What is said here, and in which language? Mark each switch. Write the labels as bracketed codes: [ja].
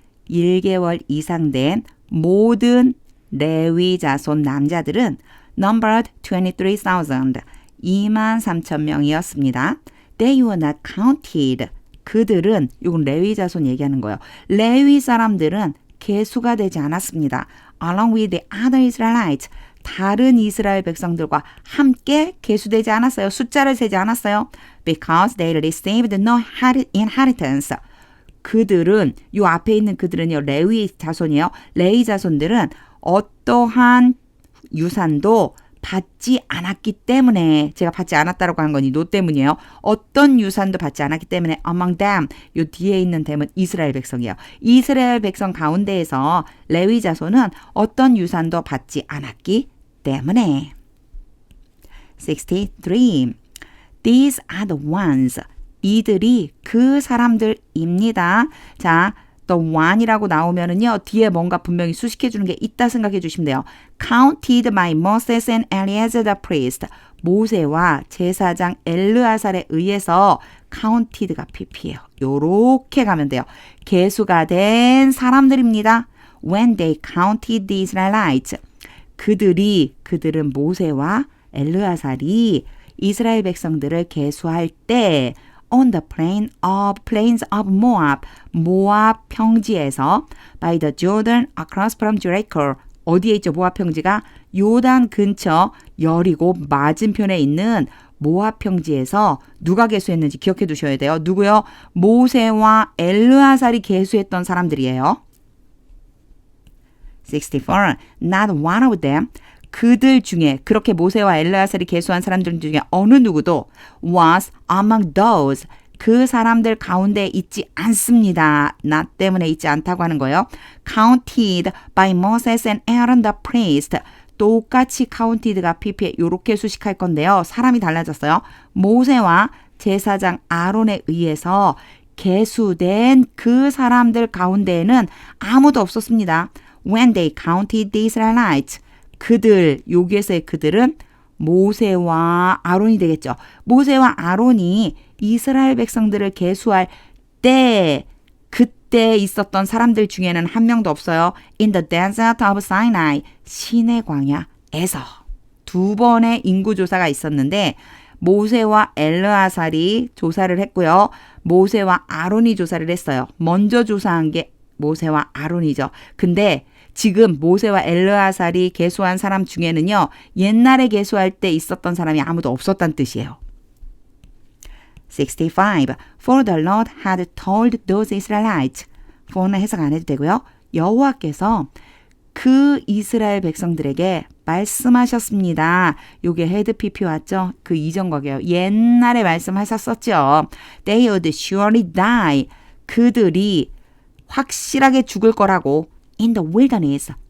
[ko] 1개월 이상 된 모든 레위 자손 남자들은 [en] numbered 23,000, [ko] 23,000명이었습니다. [en] They were not counted. [ko] 그들은, 이건 레위 자손 얘기하는 거예요. 레위 사람들은 계수가 되지 않았습니다. [en] Along with the other Israelites. [ko] 다른 이스라엘 백성들과 함께 계수되지 않았어요. 숫자를 세지 않았어요. [en] Because they received no inheritance. [ko] 그들은, 요 앞에 있는 그들은요, 레위 자손이에요. 레위 자손들은 어떠한 유산도 받지 않았기 때문에, 제가 받지 않았다라고 한 건 이 노 때문이에요. 어떤 유산도 받지 않았기 때문에 [en] among them, [ko] 요 뒤에 있는 them은 이스라엘 백성이에요. 이스라엘 백성 가운데에서 레위 자손은 어떤 유산도 받지 않았기 때문에. [en] 63. These are the ones. [ko] 이들이 그 사람들입니다. 자, the one이라고 나오면은요, 뒤에 뭔가 분명히 수식해 주는 게 있다 생각해 주시면 돼요. [en] Counted by Moses and Eleazar the priest. [ko] 모세와 제사장 엘르아살에 의해서 counted가 pp예요. 요렇게 가면 돼요. 계수가 된 사람들입니다. [en] When they counted the Israelites. [ko] 그들은 모세와 엘르아살이 이스라엘 백성들을 계수할 때 [en] on the plains of Moab, [ko] 모압 평지에서 [en] by the Jordan across from Jericho, [ko] 어디에 있죠? 모압 평지가 요단 근처 여리고 맞은편에 있는 모압 평지에서 누가 계수했는지 기억해 두셔야 돼요. 누구요? 모세와 엘르아살이 계수했던 사람들이에요. [en] 64. Not one of them. [ko] 그들 중에 그렇게 모세와 엘르아살이 계수한 사람들 중에 어느 누구도 [en] was among those. [ko] 그 사람들 가운데 있지 않습니다. 나 때문에 있지 않다고 하는 거예요. [en] Counted by Moses and Aaron the priest. [ko] 똑같이 counted가 pp에 이렇게 수식할 건데요. 사람이 달라졌어요. 모세와 제사장 아론에 의해서 계수된 그 사람들 가운데에는 아무도 없었습니다. [en] When they counted the Israelites. [ko] 그들, 여기에서의 그들은 모세와 아론이 되겠죠. 모세와 아론이 이스라엘 백성들을 계수할 때 그때 있었던 사람들 중에는 한 명도 없어요. [en] In the desert of Sinai, [ko] 시내 광야에서 두 번의 인구조사가 있었는데 모세와 엘르아살이 조사를 했고요. 모세와 아론이 조사를 했어요. 먼저 조사한 게 모세와 아론이죠. 근데 지금 모세와 엘르아살이 계수한 사람 중에는요. 옛날에 계수할 때 있었던 사람이 아무도 없었다는 뜻이에요. [en] 65. For the Lord had told those Israelites. [ko] for는 해석 안 해도 되고요. 여호와께서 그 이스라엘 백성들에게 말씀하셨습니다. 요게 헤드 PP 왔죠? 그 이전 거게요. 옛날에 말씀하셨었죠. [en] They would surely die. [ko] 그들이 확실하게 죽을 거라고 [en] in the wilderness.